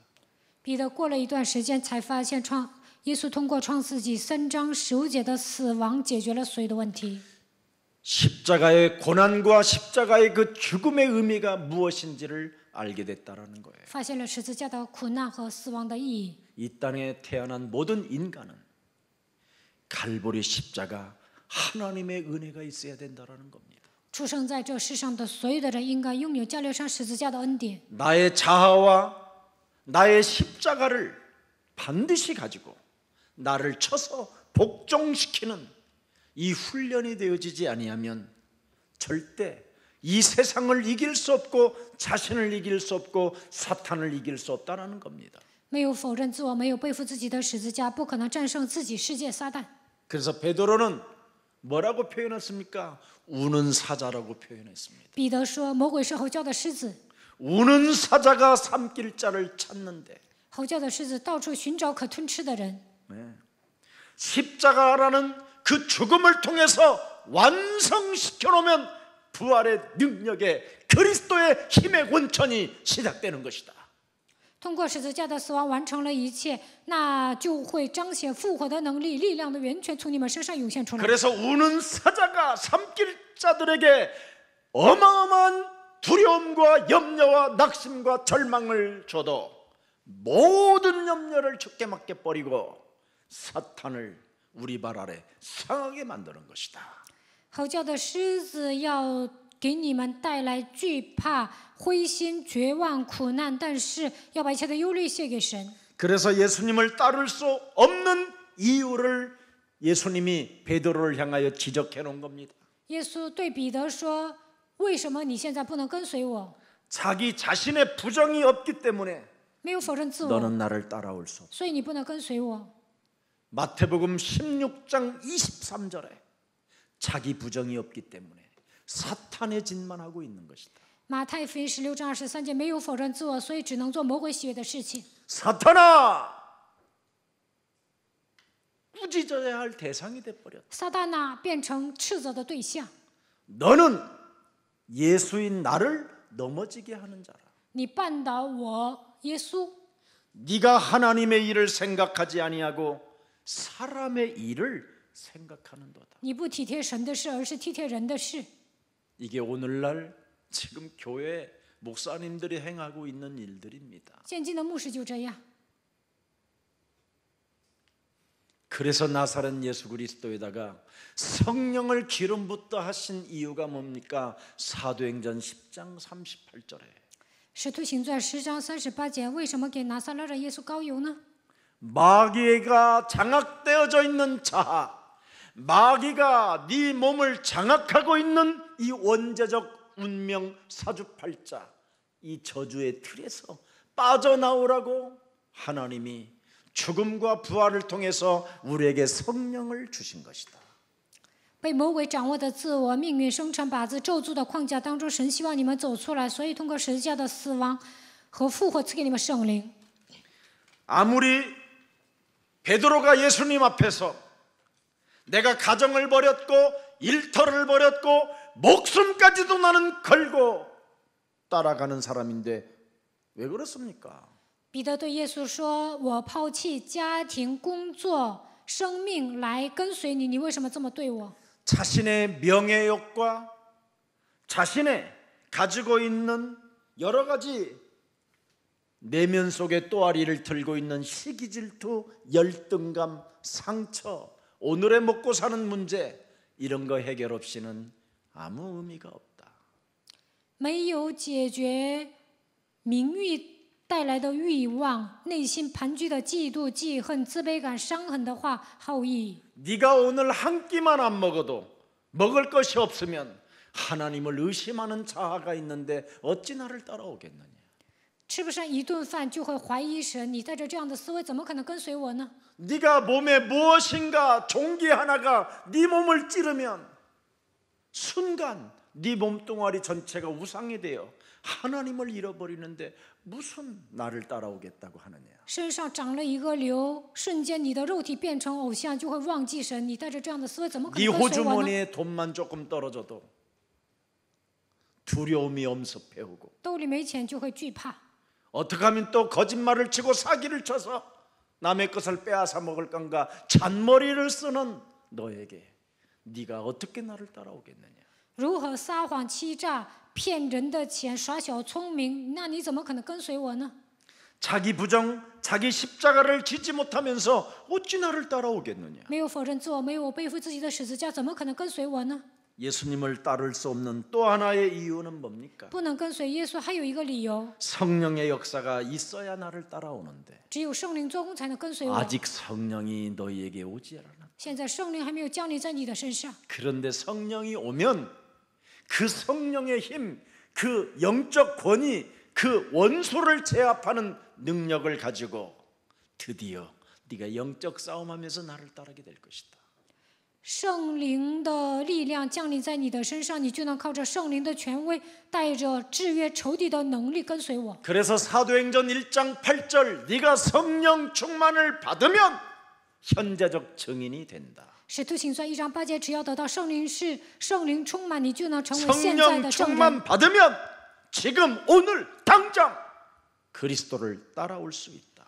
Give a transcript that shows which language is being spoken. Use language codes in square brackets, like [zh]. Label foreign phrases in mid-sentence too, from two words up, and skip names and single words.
[zh] 彼得过了一段时间才发现耶稣通过创世纪3章15节的死亡解决了所有的问题。 [ko] 십자가의 고난과 십자가의 그 죽음의 의미가 무엇인지를 알게 됐다라는 거예요. [zh] 发现了十字架的苦难和死亡的意义。 [ko] 이 땅에 태어난 모든 인간은 갈보리 십자가 하나님의 은혜가 있어야 된다라는 겁니다. [zh] 出生在这世上的所有的人应该拥有加略山十字架的恩典。 [ko] 나의 자아와 나의 십자가를 반드시 가지고 나를 쳐서 복종시키는 이 훈련이 되어지지 아니하면 절대 이 세상을 이길 수 없고 자신을 이길 수 없고 사탄을 이길 수 없다는 겁니다. [zh] 没有否认自我，没有背负自己的十字架，不可能战胜自己、世界、撒旦。 [ko] 그래서 베드로는 뭐라고 표현했습니까? 우는 사자라고 표현했습니다. [zh] 彼得说：“魔鬼是吼叫的狮子， [ko] 우는 사자가 삼킬 자를 찾는데 [zh] 吼叫的狮子到处寻找可吞吃的人。 [ko] 십자가라는 그 죽음을 통해서 완성시켜 놓으면 부활의 능력에 그리스도의 힘의 원천이 시작되는 것이다. [zh] 通过十字架的死亡完成了一切，那就会彰显复活的能力，力量的源泉从你们身上涌现出来。 [ko] 그래서 우는 사자가 삼킬 자들에게 어마어마한 두려움과 염려와 낙심과 절망을 줘도 모든 염려를 죽게 맞게 버리고 사탄을 우리 발 아래 상하게 만드는 것이다. [zh] 吼叫的狮子要给你们带来惧怕、灰心、绝望、苦难，但是要把一切的忧虑卸给神。 [ko] 그래서 예수님을 따를 수 없는 이유를 예수님이 베드로를 향하여 지적해 놓은 겁니다. [zh] 耶稣对彼得说：“为什么你现在不能跟随我？ [ko] 자기 자신의 부정이 없기 때문에 [zh] 没有否认自我， [ko] 너는 나를 따라올 수 없어. [zh] 所以你不能跟随我。” [ko] 마태복음 16장 23절에 자기 부정이 없기 때문에 사탄의 짓만 하고 있는 것이다. [zh] 马太福音16章23节没有否认自我，所以只能做魔鬼喜悦的事情。 [ko] 사탄아, 꾸짖어야 할 대상이 돼버렸다. [zh] 撒旦呐，变成斥责的对象。 [ko] 너는 예수인 나를 넘어지게 하는 자라. [zh] 你绊倒我，耶稣， [ko] 네가 하나님의 일을 생각하지 아니하고 사람의 일을 생각하는도다. [zh] 你不体贴神的事，而是体贴人的事。 [ko] 이게 오늘날 지금 교회 목사님들이 행하고 있는 일들입니다. [zh] 现今的牧师就这样。 [ko] 그래서 나사렛 예수 그리스도에다가 성령을 기름 붓다 하신 이유가 뭡니까? 사도행전 10장 38절에 [zh] 使徒行传10章38节，为什么给拿撒勒人耶稣膏油呢？ [ko] 마귀가 장악되어져 있는 자아, 마귀가 네 몸을 장악하고 있는 이 원죄적 운명 사주팔자, 이 저주의 틀에서 빠져나오라고 하나님이 죽음과 부활을 통해서 우리에게 성령을 주신 것이다. [zh] 被魔鬼掌握的自我、命运生成、把自咒诅的框架当中，神希望你们走出来，所以通过十字架的死亡和复活赐给你们圣灵。 [ko] 아무리 베드로가 예수님 앞에서 내가 가정을 버렸고 일터를 버렸고 목숨까지도 나는 걸고 따라가는 사람인데 왜 그렇습니까? [zh] 彼得对耶稣说：“我抛弃家庭、工作、生命来跟随你，你为什么这么对我？” [ko] 자신의 명예욕과 자신의 가지고 있는 여러 가지 내면 속에 또아리를 들고 있는 시기, 질투, 열등감, 상처, 오늘의 먹고 사는 문제 이런 거 해결 없이는 아무 의미가 없다. [zh] 没有解决名誉带来的欲望，内心盘踞的嫉妒、记恨、自卑感、伤痕的话，毫无意义。 [ko] 네가 오늘 한 끼만 안 먹어도 먹을 것이 없으면 하나님을 의심하는 자아가 있는데 어찌 나를 따라오겠느냐. [zh] 吃不上一顿饭就会怀疑神，你带着这样的思维，怎么可能跟随我呢？ [ko] 네가 몸에 무엇인가 종기 하나가 네 몸을 찌르면 순간 네 몸뚱아리 전체가 우상이 되어 하나님을 잃어버리는데 무슨 나를 따라오겠다고 하느냐. [zh] 身上长了一个瘤，瞬间你的肉体变成偶像，就会忘记神。你带着这样的思维，怎么可 [ko] 네 [zh] 能跟随我呢？ [ko] 호주머니에 돈만 조금 떨어져도 두려움이 엄습해오고 [zh] 兜里没钱就会惧怕， [ko] 어떻게 하면 또 거짓말을 치고 사기를 쳐서 남의 것을 빼앗아 먹을 건가 잔머리를 쓰는 너에게 네가 어떻게 나를 따라오겠느냐. [zh] 如何撒谎欺诈、骗人的钱、耍小聪明？那你怎么可能跟随我呢？ [ko] 자기 부정, 자기 십자가를 지지 못하면서 어찌 나를 따라오겠느냐. [zh] 没有否认自我，没有我背负自己的十字架，怎么可能跟随我呢？ [ko] 예수님을 따를 수 없는 또 하나의 이유는 뭡니까? [zh] 不能跟随耶稣，还有一个理由， [ko] 성령의 역사가 있어야 나를 따라오는데 [zh] 只有圣灵做工才能跟随我。 [ko] 아직 성령이 너희에게 오지 않았다. [zh] 现在圣灵还没有降临在你的身上， [ko] 그런데 성령이 오면 그 성령의 힘, 그 영적 권위, 그 원수를 제압하는 능력을 가지고 드디어 네가 영적 싸움하면서 나를 따르게 될 것이다. [zh] 圣灵的力量降临在你的身上，你就能靠着圣灵的权威，带着制约仇敌的能力跟随我。 [ko] 그래서 사도행전 1장 8절 네가 성령 충만을 받으면 현재적 증인이 된다. [zh] 使徒行传1章8节，只要得到圣灵充满，你就能成为现在 [ko] 성령 [zh] 的证人。 [ko] 충만 받으면 지금 오늘 당장 그리스도를 따라올 수 있다.